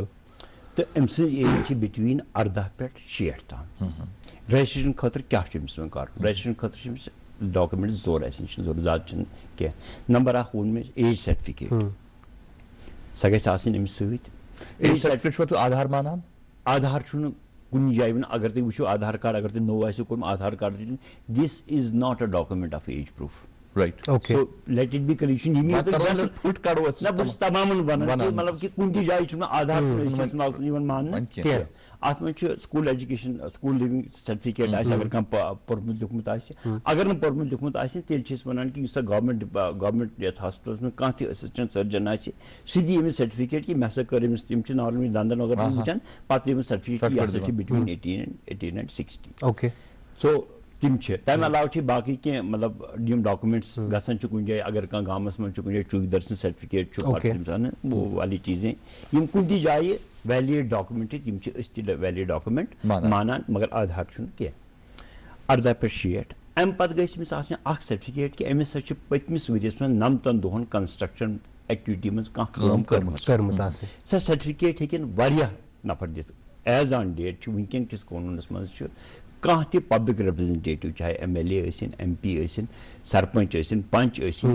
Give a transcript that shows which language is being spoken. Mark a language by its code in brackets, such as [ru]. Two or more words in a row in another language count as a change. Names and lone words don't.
[ks] تہٕ أمۍ سٕنٛز ایج چھِ بِٹویٖن 18 پٮ۪ٹھ 60 تام رجسٹریشن خٲطرٕ کیٛاہ چھُ أمِس وۄنۍ کَرُن رجسٹریشن خٲطرٕ چھِ أمِس ڈاکومنٹ زٕ اَسہِ نِش ضروٗرت زیادٕ چھِنہٕ کینٛہہ نمبر 1 ووٚن مےٚ [en] age certificate [ks] سۄ گژھِ آسٕنۍ أمِس سۭتۍ [en] age certificate [ks] چھُوا تُہۍ آدھار مانان آدھار چھُنہٕ کُنہِ جایہِ وۄنۍ اگر تُہۍ وٕچھِو آدھار کارڈ اگر تۄہہِ نوٚو آسِو کوٚرمُت آدھار کارڈ [en] this is not a document of age proof let it be clear [ks] یہِ چھُنہٕ نہ بہٕ چھُس تمامن وَنان کہِ مطلب کہِ کُنہِ تہِ جایہِ چھُنہٕ آدھار یِوان ماننہٕ کینٛہہ اَتھ منٛز چھُ [en] school education school leaving certificate [ks] آسہِ اگر کانٛہہ پوٚرمُت لیوٗکھمُت آسہِ اگر نہٕ پوٚرمُت لیوٗکھمُت آسہِ تیٚلہِ چھِ أسۍ وَنان کہِ یُس سا گورمنٹ یتھ ہاسپِٹلس منٛز کانٛہہ تہِ [en] assistant surgeon [ks] آسہِ سُہ دِی أمِس سرٹِفکیٹ کہِ مےٚ ہسا کٔر أمِس تِم چھِ نارملی دنٛدن وغیرہ وٕچھان پتہٕ دِی أمِس سرٹِفکیٹ یہِ ہسا چھِ [en] between 18 and 60 [ks] سو تِم چھِ تَمہِ علاوٕ چھِ باقٕے کینٛہہ مطلب یِم ڈاکومنٹس گژھان چھِ کُنہِ جایہِ اگر کانٛہہ گامس منٛز چھُ کُنہِ جایہِ چوٗکدر سٕنٛز سرٹِفکیٹ چھُ [ur] وہ والی چیٖزیں [ks] یِم کُنہِ تہِ جایہِ [en] valid document [ks] چھِ تِم چھِ أسۍ تہِ [en] valid document [ks] مانان مگر آدھار چھُنہٕ کینٛہہ 18 پٮ۪ٹھ 60 اَمہِ پتہٕ گژھِ أمِس آسٕنۍ اکھ سرٹِفکیٹ کہِ أمِس ہسا چھِ پٔتمِس ؤرِیَس منٛز 90 دۄہن [en] construction activity [ks] منٛز کانٛہہ کٲم کٔرمٕژ سۄ سرٹِفکیٹ ہیٚکن واریاہ نفر دِتھ [en] as on date [ks] چھُ وٕنکیٚن کِس قونوٗنس منٛز چھُ کانٛہہ تہِ [en] public representative [ks] چاہے MLA ٲسِن MP ٲسِن سرپنچ ٲسِن پنچ ٲسِن